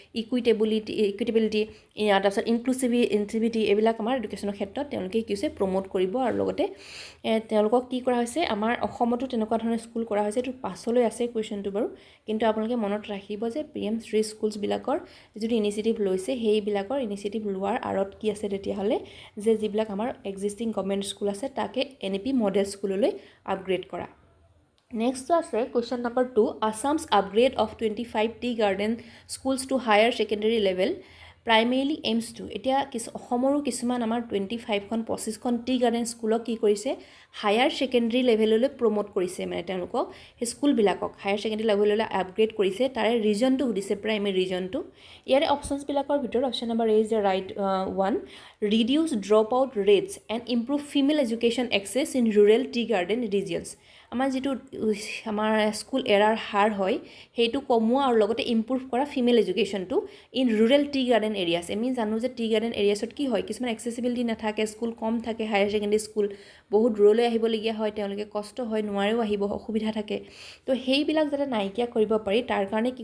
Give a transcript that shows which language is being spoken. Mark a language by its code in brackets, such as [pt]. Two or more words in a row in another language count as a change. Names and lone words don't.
[as] ইকুইটেবিলিটি তাৰপিছত ইনক্লুসিভিটি এইবিলাক আমাৰ এডুকেশ্যনৰ ক্ষেত্ৰত তেওঁলোকে কিছে প্ৰমোট কৰিব আৰু লগতে তেওঁলোকক কি কৰা হৈছে আমাৰ অসমতো তেনেকুৱা ধৰণৰ স্কুল কৰা হৈছে এটো পাছলৈ আছে কোৱেশ্চনটো বাৰু কিন্তু আপোনালোকে মনত ৰাখিব যে PM Shri schools বিলাকৰ যেটো ইনিশিয়েটিভ লৈছে হেইবিলাকৰ ইনিশিয়েটিভ লোৱাৰ আৰত কি আছে তেতিয়া হলে যে যিবিলাক আমাৰ [en] existing government school [as] আছে তাকে NEP [en] model school [as] আপগ্ৰেড কৰা Next আছে [en] question number 2 Assam's upgrade of 25 tea garden schools to higher secondary level primarily aims to [as] এতিয়া অসমৰো কিছুমান আমাৰ 25 খন 25 খন [en] tea garden school [as] কি কৰিছে [en] higher secondary level [as] প্ৰমোট কৰিছে মানে তেওঁলোকক স্কুল বিলাকক [en] higher secondary level [as] আপগ্ৰেড কৰিছে তাৰে ৰিজনটো দিছে [en] primary reason [as] ইয়াৰে অপচনছ বিলাকৰ ভিতৰত [en] option number A is the right one reduce dropout rates and improve female education access in rural tea garden regions [as] আমাৰ যেটো আমাৰ স্কুল এৰাৰ হাৰ হয় হেতু কমোৱা আৰু লগতে ইমপ্ৰুভ কৰা [en] female education in rural tea garden areas [as] আমি জানো যে [en] tea garden areas [as] কি হয় কিছুমান এক্সেসিবিলিটি নাথাকে স্কুল কম থাকে [en] higher secondary school [as] বহুত দূৰলৈ আহিব লগিয়া হয় তেওঁলোকে কষ্ট হয় নোৱাৰেও আহিব অসুবিধা থাকে তো হেইবিলাক যাতে নাইকিয়া কৰিব পাৰি তাৰ কাৰণে কি